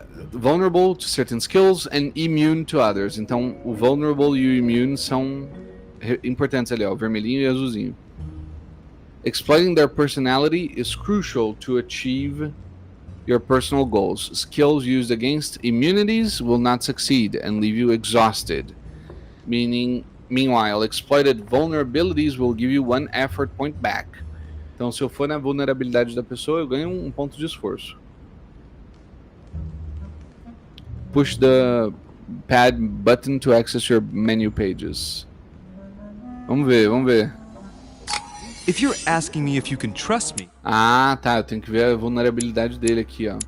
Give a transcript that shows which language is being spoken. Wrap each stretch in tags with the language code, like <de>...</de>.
<en>Vulnerable to certain skills and immune to others.</en> <pt>Então, o vulnerable e o immune são importantes ali, ó. O vermelhinho e o azulzinho.</pt> <en>Exploiting their personality is crucial to achieve your personal goals. Skills used against immunities will not succeed and leave you exhausted. Meanwhile, exploited vulnerabilities will give you 1 effort point back.</en> <pt>Então, se eu for na vulnerabilidade da pessoa, eu ganho um ponto de esforço.</pt> <en>Push the pad button to access your menu pages.</en> <pt>Vamos ver, vamos ver.</pt> <en>If you're asking me if you can trust me...</en> <pt>Ah, tá. Eu tenho que ver a vulnerabilidade dele aqui, ó.</pt>